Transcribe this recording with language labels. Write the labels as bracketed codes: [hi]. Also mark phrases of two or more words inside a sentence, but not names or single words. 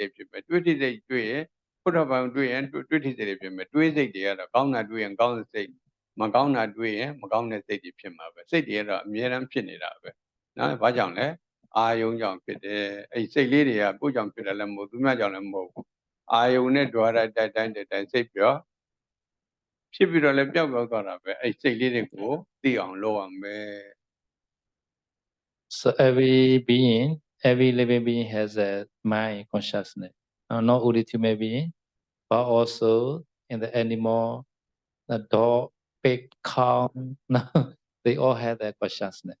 [my] တ်ဖြစ်မယ်တွေးထိစိတ်တွေ့ရင်ဘုဒ္ဓဘာသာတွေ့ရင်တွေးထိစိတ်တွေဖြစ်မယ်တွေးစိတ်တွေကတော့ကောင်းတာတွေ့ရင်ကောင်းတဲ့စိတ်မကောင်းတာတွေ့ရင်မကောင်းတဲ့စိတ်တွေဖြစ်မှာပဲစိတ်တွေကတော့အမြဲတမ်းဖြစ်နေတာပဲနော်ဘာကြောင့်လဲအာယုံကြောင့်ဖြစ်တယ်အဲ့စိတ်လေးတွေကကိုယ်ကြောင့်ဖြစ်တယ်လည်းမဟုတ်သူများကြောင့်လည်းမဟုတ်ဘူးအာယုံနဲ့တွားတဲ့တိုင်းစိတ်ပြောဖြစ်ပြီးတော့လည်းပျောက်သွားတာပဲအဲ့စိတ်လေးတွေကိုသိအောင်လုပ်ရမယ် [en] So every living being has a mind consciousness. Not only human being, but also in the animal, the dog, pig, cow, they all have that consciousness.